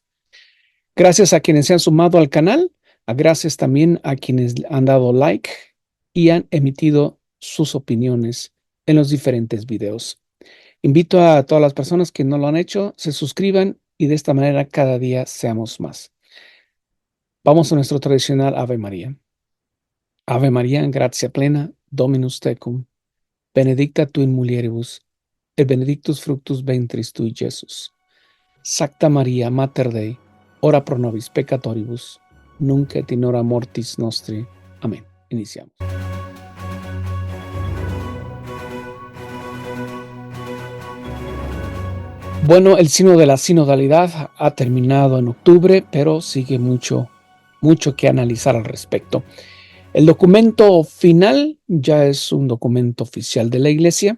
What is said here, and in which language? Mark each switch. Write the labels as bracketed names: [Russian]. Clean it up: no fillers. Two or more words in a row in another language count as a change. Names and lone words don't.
[Spanish] Gracias a quienes se han sumado al canal, gracias también a quienes han dado like y han emitido sus opiniones en los diferentes videos. Invito a todas las personas que no lo han hecho, se suscriban y de esta manera cada día seamos más. Vamos a nuestro tradicional Ave María. [Latin] Ave María, gratia plena, Dominus tecum, benedicta tu in mulieribus, et benedictus fructus ventris tui, Jesús. Sacta Maria, Mater Dei, ora pro nobis peccatoribus, nunc et in hora mortis nostri. [Spanish] Amén. Iniciamos. Bueno, el Sínodo de la Sinodalidad ha terminado en octubre, pero sigue mucho que analizar al respecto. El documento final ya es un documento oficial de la Iglesia.